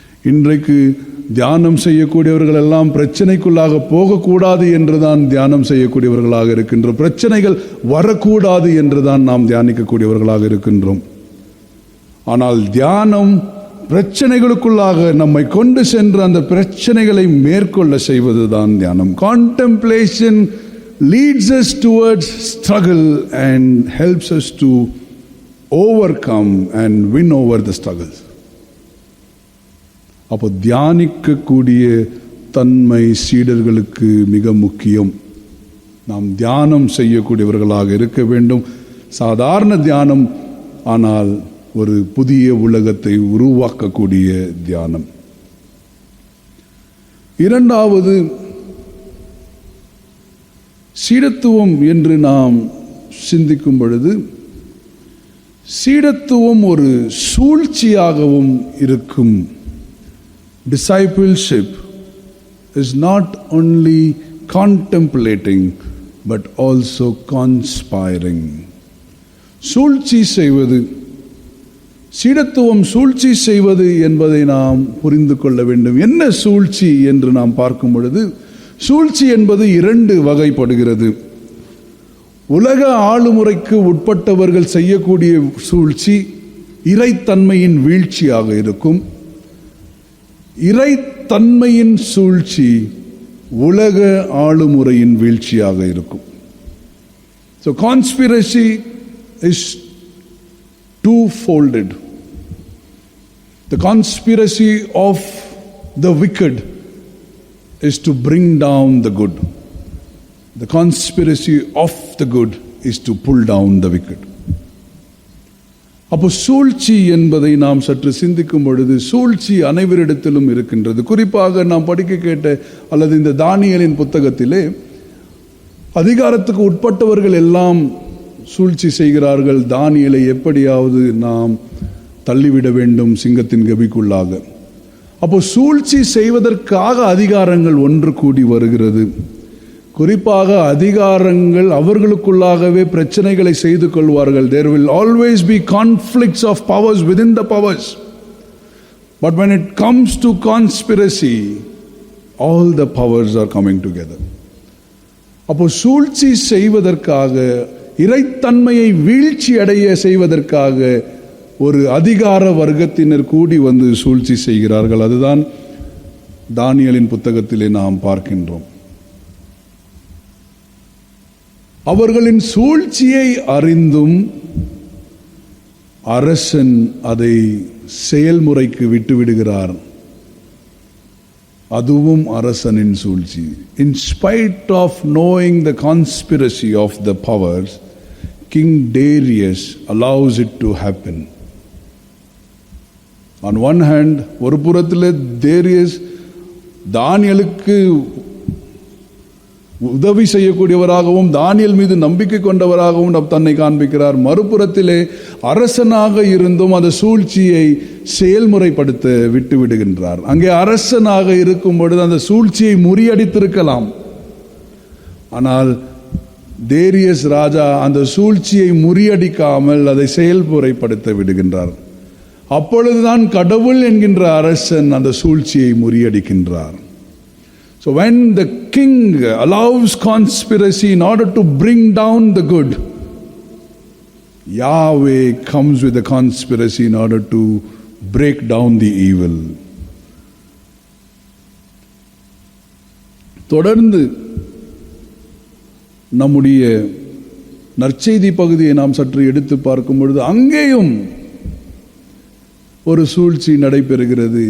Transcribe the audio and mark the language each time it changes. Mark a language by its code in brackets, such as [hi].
[ta] இன்றைக்கு தியானம் செய்யக்கூடியவர்கள் எல்லாம் பிரச்சனைக்குள்ளாக போகக்கூடாது என்றுதான் தியானம் செய்யக்கூடியவர்களாக இருக்கின்றோம். பிரச்சனைகள் வரக்கூடாது என்றுதான் நாம் தியானிக்கக்கூடியவர்களாக இருக்கின்றோம். ஆனால் தியானம் பிரச்சனைகளுக்குள்ளாக நம்மை கொண்டு சென்று அந்த பிரச்சனைகளை மேற்கொள்ள செய்வதுதான் தியானம். [en] Contemplation leads us towards struggle and helps us to overcome and win over the struggles. [ta] அப்போ தியானிக்கக்கூடிய தன்மை சீடர்களுக்கு மிக முக்கியம். நாம் தியானம் செய்யக்கூடியவர்களாக இருக்க வேண்டும். சாதாரண தியானம், ஆனால் ஒரு புதிய உலகத்தை உருவாக்கக்கூடிய தியானம். இரண்டாவது, சீடத்துவம் என்று நாம் சிந்திக்கும் பொழுது சீடத்துவம் ஒரு சூழ்ச்சியாகவும் இருக்கும். [en] Discipleship is not only contemplating but also conspiring. [ta] சூழ்ச்சி செய்வது, சீடத்துவம் சூழ்ச்சி செய்வது என்பதை நாம் புரிந்து கொள்ள வேண்டும். என்ன சூழ்ச்சி என்று நாம் பார்க்கும் பொழுது, சூழ்ச்சி என்பது இரண்டு வகைப்படுகிறது. உலக ஆளுமுறைக்கு உட்பட்டவர்கள் செய்யக்கூடிய சூழ்ச்சி இறைத்தன்மையின் வீழ்ச்சியாக இருக்கும். இறைத்தன்மையின் சூழ்ச்சி உலக ஆளுமுறையின் வீழ்ச்சியாக இருக்கும். [en] So conspiracy is two-folded. The conspiracy of the wicked is to bring down the good. The conspiracy of the good is to pull down the wicked. [ta] அப்போ சூழ்ச்சி என்பதை நாம் சற்று சிந்திக்கும் பொழுது சூழ்ச்சி அனைவரிடத்திலும் இருக்கின்றது. குறிப்பாக நாம் படிக்க கேட்ட அல்லது இந்த தானியேலின் புத்தகத்திலே அதிகாரத்துக்கு உட்பட்டவர்கள் எல்லாம் சூழ்ச்சி செய்கிறார்கள். தானியேலை எப்படியாவது நாம் தள்ளிவிட வேண்டும் சிங்கத்தின் கபிக்குள்ளாக. அப்போ சூழ்ச்சி செய்வதற்காக அதிகாரங்கள் ஒன்று கூடி வருகிறது. குறிப்பாக அதிகாரங்கள் அவர்களுக்குள்ளாகவே பிரச்சனைகளை செய்து கொள்வார்கள். [en] There will always be conflicts of powers within the powers. But when it comes to conspiracy, all the powers are coming together. [ta] அப்போ சூழ்ச்சி செய்வதற்காக, இறைத்தன்மையை வீழ்ச்சி அடைய செய்வதற்காக ஒரு அதிகார வர்க்கத்தினர் கூடி வந்து சூழ்ச்சி செய்கிறார்கள். அதுதான் தானியேலின் புத்தகத்திலே நாம் பார்க்கின்றோம். அவர்களின் சூழ்ச்சியை அறிந்தும் அரசன் அதை செயல்முறைக்கு விட்டுவிடுகிறார். அதுவும் அரசனின் சூழ்ச்சி. [en] In spite of knowing the conspiracy of the powers, King Darius allows it to happen. On one hand, [ta] ஒரு புறத்தில் Darius தானியேலுக்கு உதவி செய்யக்கூடியவராகவும் தானியேல் மீது நம்பிக்கை கொண்டவராகவும் தன்னை காண்பிக்கிறார். மறுபுறத்திலே அரசனாக இருந்தும் அந்த சூழ்ச்சியை செயல்முறைப்படுத்த விட்டுவிடுகின்றார். அங்கே அரசனாக இருக்கும் பொழுது அந்த சூழ்ச்சியை முறியடித்திருக்கலாம். ஆனால் டேரியஸ் ராஜா அந்த சூழ்ச்சியை முறியடிக்காமல் அதை செயல்முறைப்படுத்த விடுகின்றார். அப்பொழுதுதான் கடவுள் என்கின்ற அரசன் அந்த சூழ்ச்சியை முறியடிக்கின்றார். [en] So when the king allows conspiracy in order to bring down the good, Yahweh comes with a conspiracy in order to break down the evil. [ta] தொடர்ந்து நம்முடைய நற்செய்தி பகுதியை நாம் சற்று எடுத்து பார்க்கும் பொழுது அங்கேயும் ஒரு சூழ்ச்சி நடைபெறுகிறது.